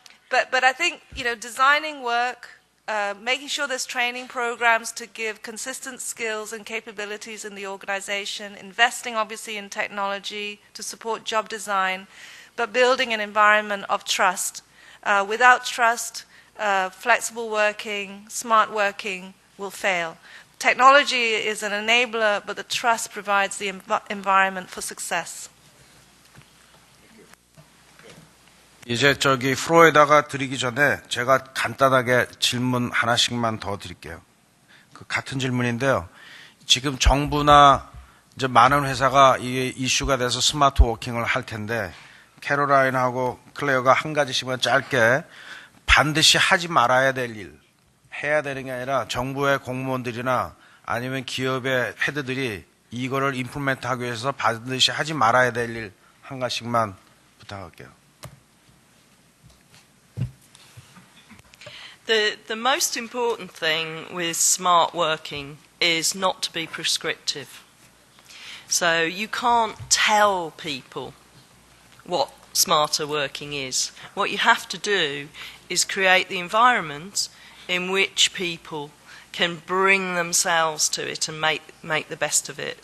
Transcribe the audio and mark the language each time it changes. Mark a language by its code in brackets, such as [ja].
[en] But I think, designing work, making sure there's training programs to give consistent skills and capabilities in the organization, investing obviously in technology to support job design, but building an environment of trust. Without trust, flexible working, smart working will fail. Technology is an enabler, but the trust provides the environment for success. [ko] 이제 프로에다가 드리기 전에 제가 간단하게 질문 하나씩만 더 드릴게요. 같은 질문인데요. 지금 정부나 이제 많은 회사가 이게 이슈가 돼서 스마트 워킹을 할 텐데, 캐롤라인하고 클레어가 한 가지씩만 짧게 반드시 하지 말아야 될 일, 해야 되는 게 아니라 정부의 공무원들이나 아니면 기업의 헤드들이 이거를 임플리먼트 하기 위해서 반드시 하지 말아야 될 일 한 가지씩만 부탁할게요. [en] The most important thing with smart working is not to be prescriptive. So you can't tell people what smarter working is. What you have to do is create the environment in which people can bring themselves to it and make the best of it.